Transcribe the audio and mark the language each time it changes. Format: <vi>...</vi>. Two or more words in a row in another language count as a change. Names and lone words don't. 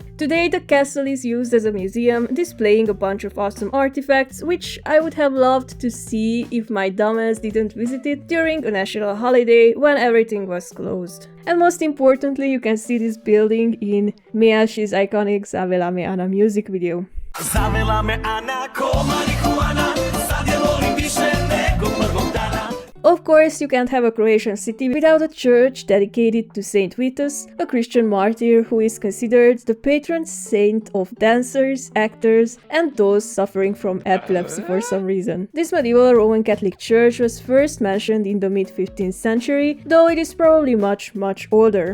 <en>Today, the castle is used as a museum, displaying a bunch of awesome artifacts, which I would have loved to see if my dumbass didn't visit it during a national holiday when everything was closed. And most importantly, you can see this building in Meash's iconic Zavela me Ana music video.</en> <hr>Zavela me Ana, ko marihuana, sad je volim više nego prvog dana.</hr> <en>Of course, you can't have a Croatian city without a church dedicated to Saint Vitus, a Christian martyr who is considered the patron saint of dancers, actors, and those suffering from epilepsy for some reason. This medieval Roman Catholic church was first mentioned in the mid-15th century, though it is probably much older.</en>